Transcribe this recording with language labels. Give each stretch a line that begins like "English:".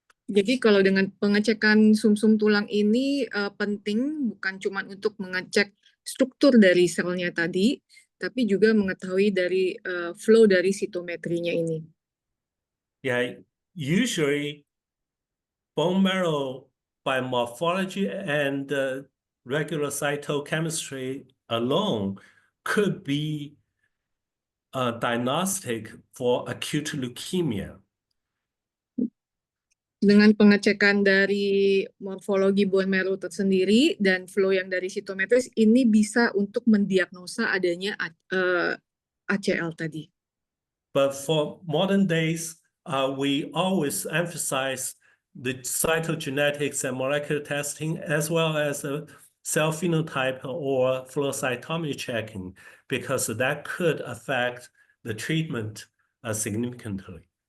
Indonesian: Jadi kalau dengan pengecekan sumsum tulang ini penting bukan cuma untuk mengecek struktur dari selnya tadi, tapi juga mengetahui dari flow dari sitometrinya ini.
English: Yeah, usually bone marrow by morphology and regular cytochemistry alone could be diagnostic for acute leukemia.
Indonesian: Dengan pengecekan dari morfologi bone marrow tersendiri dan flow yang dari sitometris, ini bisa untuk mendiagnosa adanya ACL tadi.
English: But for modern days, we always emphasize the cytogenetics and molecular testing as well as cell phenotype or flow cytometry checking, because that could affect the treatment significantly.